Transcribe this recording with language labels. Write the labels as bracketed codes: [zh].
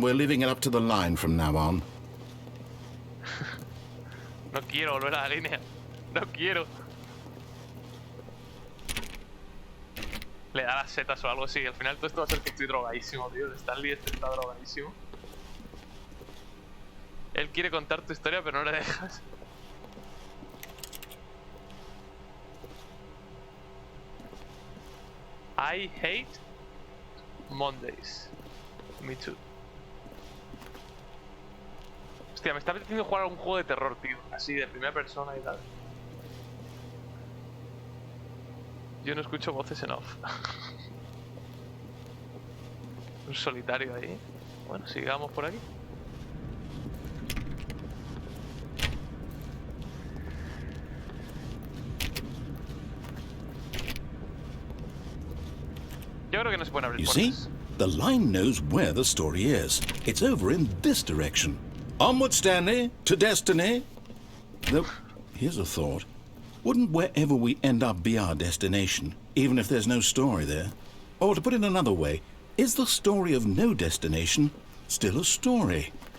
[en] We're leaving it up to the line from now on. [es] No quiero volver a la línea. No quiero. Le da las setas o algo así. Al final todo esto va a ser que estoy drogadísimo, tío. Stanley está drogadísimo. Él quiere contar tu historia, pero no le dejas. [en] I hate Mondays. Me too. [es] Hostia, me está apeteciendo jugar a un juego de terror, tío. Así, de primera persona y tal. Yo no escucho voces en off. Un solitario ahí. Bueno, sigamos por aquí. Yo creo que no se pueden abrir [en] You see, [es] puertas. [en] the line knows where the story is. It's over in this direction. Onward, Stanley, to destiny. Though, here's a thought. Wouldn't wherever we end up be our destination, even if there's no story there? Or to put it another way, is the story of no destination still a story?